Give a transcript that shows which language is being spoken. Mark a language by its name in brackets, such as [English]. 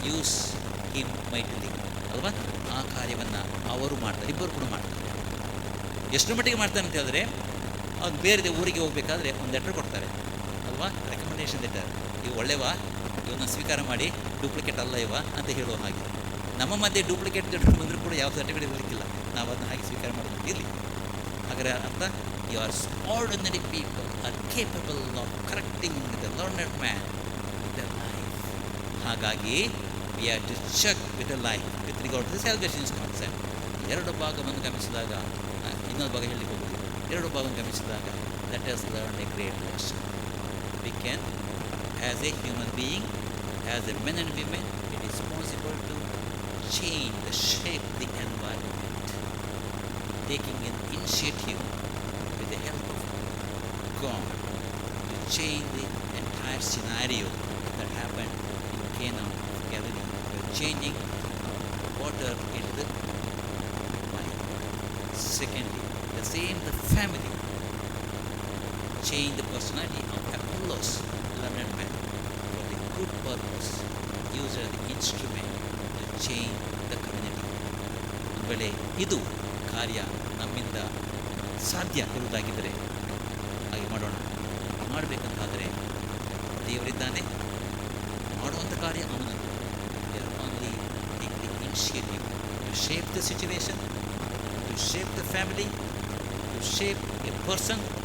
[English] Use him mightily ಅಲ್ವಾ. [Kannada] ಆ ಕಾರ್ಯವನ್ನು ಅವರು ಮಾಡ್ತಾರೆ, ಇಬ್ಬರು ಕೂಡ ಮಾಡ್ತಾರೆ. ಎಷ್ಟು ಮಟ್ಟಿಗೆ ಮಾಡ್ತಾರೆ ಅಂತ ಹೇಳಿದ್ರೆ, ಅವ್ನು ಬೇರೆ ಊರಿಗೆ ಹೋಗಬೇಕಾದ್ರೆ ಒಂದು ಲೆಟ್ರ್ ಕೊಡ್ತಾರೆ ಅಲ್ವಾ, ರೆಕಮೆಂಡೇಷನ್ ಲೆಟರ್. ಇವು ಒಳ್ಳೆವಾ, ಇವನ್ನ ಸ್ವೀಕಾರ ಮಾಡಿ, ಡೂಪ್ಲಿಕೇಟ್ ಅಲ್ಲ ಇವ ಅಂತ ಹೇಳುವ ಹಾಗೆ. ನಮ್ಮ ಮಧ್ಯೆ ಡೂಪ್ಲಿಕೇಟ್ ಬಂದರೂ ಕೂಡ ಯಾವ ಸರ್ಟಿಫಿಕೇಟ್ ಇರಲಿಕ್ಕಿಲ್ಲ, ನಾವು ಅದನ್ನು ಹಾಗೆ ಸ್ವೀಕಾರ ಮಾಡೋದು ಇರಲಿ. ಹಾಗಾದರೆ ಅರ್ಥ, [English] You are ordinary people are capable of correcting the learned man with the life. [Kannada] ಹಾಗಾಗಿ [English] We have to check with the life with regard to the salvations concept. [Kannada] ಎರಡು ಭಾಗವನ್ನು ಗಮನಿಸಿದಾಗ, ಇನ್ನೊಂದು ಭಾಗ ಹೇಳಲಿಕ್ಕೆ ಹೋಗೋದು, ಎರಡು ಭಾಗವನ್ನು ಗಮನಿಸಿದಾಗ [English] Let us learn a great lesson. We can, as a human being, as a men and women, it is possible to change the shape the environment, taking an initiative with the help of God to change the entire scenario that happened in Cana of Galilee. By changing water into the wine. Secondly, the same the family change the personality of Apollos, learned man, for the good purpose, used as the instrument change the community. [Kannada] ಒಂದು ವೇಳೆ ಇದು ಕಾರ್ಯ ನಮ್ಮಿಂದ ಸಾಧ್ಯ ಇರುವುದಾಗಿದ್ದರೆ ಹಾಗೆ ಮಾಡೋಣ. ಮಾಡಬೇಕಂತಾದರೆ ದೇವರಿದ್ದಾನೆ, ಮಾಡುವಂಥ ಕಾರ್ಯ ಅವನದ್ದು. [English] We are only take the initiative to shape the situation, to shape the family, to shape a person.